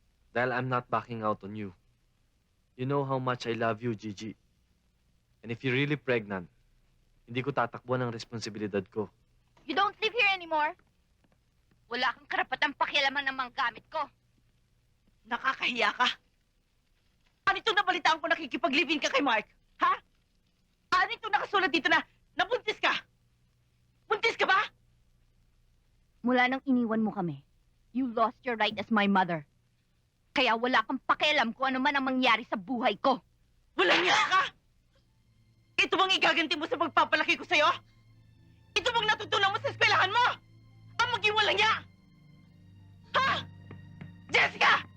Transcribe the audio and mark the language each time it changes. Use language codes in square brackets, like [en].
[en] Dahil I'm not backing out on you. You know how much I love you, Gigi. And if you're really pregnant, [tl] hindi ko tatakbuhan ang responsibilidad ko. [en] You don't live here anymore. [tl] Wala kang karapatang pakialaman ng mga gamit ko. Nakakahiya ka. Ano itong nabalitaan ko nakikipag-live-in ka kay Mark? Ha? Ano itong nakasulat dito na nabuntis ka? Buntis ka ba? Mula nang iniwan mo kami, [en] you lost your right as my mother. [tl] Kaya wala kang pakialam kung ano man ang mangyari sa buhay ko. Walang niya ka! Ito bang igaganti mo sa pagpapalaki ko sa'yo? Ito bang natutunan mo sa eskwelahan mo? Ang maging walang niya! Ha? Jessica!